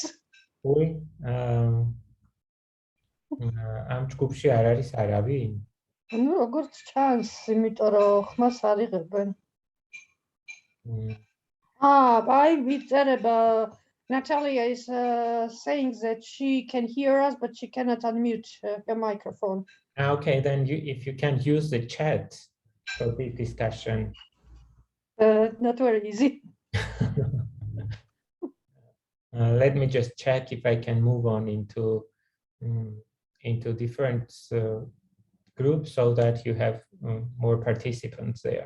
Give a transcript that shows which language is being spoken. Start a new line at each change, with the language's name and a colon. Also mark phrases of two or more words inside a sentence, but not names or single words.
Georgian: we ამ ჯგუფში არ არის არავინ? ნუ როგორც ჩანს, იმიტომ რომ ხმას არ იღებენ. აი, ვიწერება
English: Natalia is saying that she can hear us, but she cannot unmute her microphone. Okay, then if you can use the chat for this discussion. Not very easy. Let me just check if I can move on into different groups so that you have more participants there.